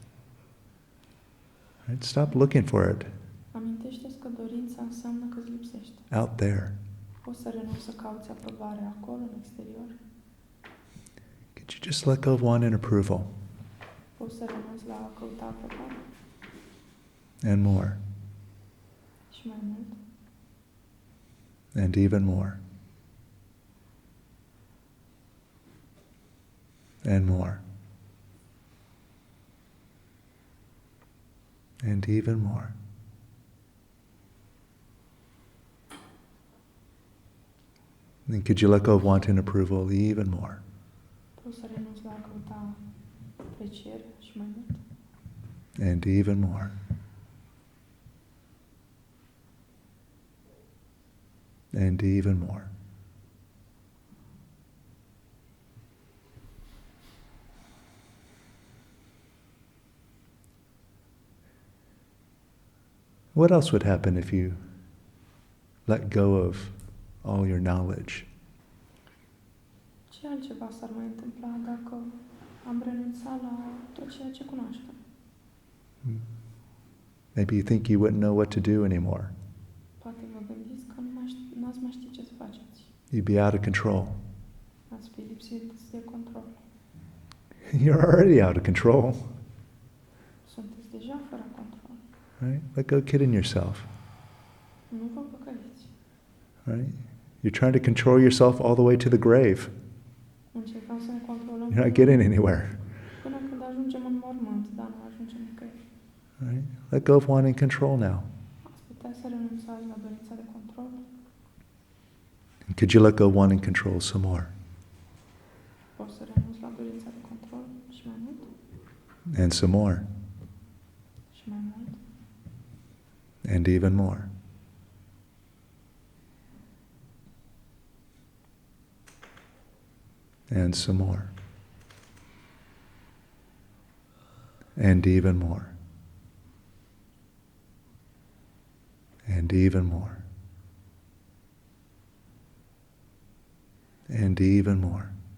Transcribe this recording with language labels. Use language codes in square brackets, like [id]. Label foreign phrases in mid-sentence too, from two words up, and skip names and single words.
[en] Right? Stop looking for it [ro] Amintește-ți că dorința înseamnă că îți lipsește. [en] out there. [ro] Poți să renunți să cauți aprobarea acolo, în exterior. [en] Could you just let go of wanting approval [ro] Poți să renunți la a căuta aprobare [en] and more [ro] și mai mult [en] and even more and more and even more. And could you let go of wanting approval even more [ro] poți să renunți la a căuta apreciere și mai mult [en] and even more and even more. What else would happen if you let go of all your knowledge? [ro] Ce altceva s-ar mai întâmpla dacă am renunțat la tot ceea ce cunoaștem? [en] Maybe you think you wouldn't know what to do anymore. [ro] Poate vă gândiți că n-ați mai ști ce să faceți. [en] You'd be out of control. [ro] Ați fi lipsit de control. [en] You're already out of control, [ro] Sunteți deja fără control. [en] right? Let go kidding yourself, [ro] Nu vă păcăliți. [en] right? You're trying to control yourself all the way to the grave. [ro] Încercăm să ne controlăm [en] You're not getting anywhere, [ro] până când ajungem în mormânt, dar nu ajungem nicăieri. [en] right? Let go of wanting control now. [ro] Ați putea să renunțați la dorința de control? [en] And could you let go of wanting control some more [ro] Poți să renunți la dorința de control și mai mult? [en] and some more [ro] Și mai mult? [en] and even more and some more and even more and even more and even more.